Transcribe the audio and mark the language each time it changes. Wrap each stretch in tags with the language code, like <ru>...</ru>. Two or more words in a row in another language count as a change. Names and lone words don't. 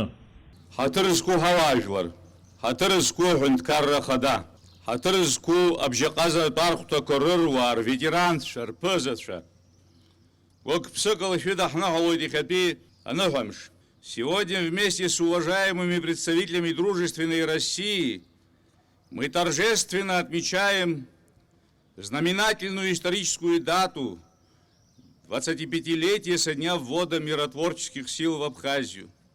<ab>Ҳаҭыр зқәу ҳауаажәлар, ҳаҭыр зқәу Аҳәынҭқарра Ахада, ҳаҭыр зқәу абжьаҟазаратә архәҭақәа рыруаа, рветеранцәа, рԥызацәа. Гәык-ԥсыкала шәыдаҳныҳәалоит иахьатәи аныҳәамш.</ab> <ru>Сегодня вместе с уважаемыми представителями дружественной России мы торжественно отмечаем знаменательную историческую дату 25-летие со дня ввода миротворческих сил в Абхазию.</ru>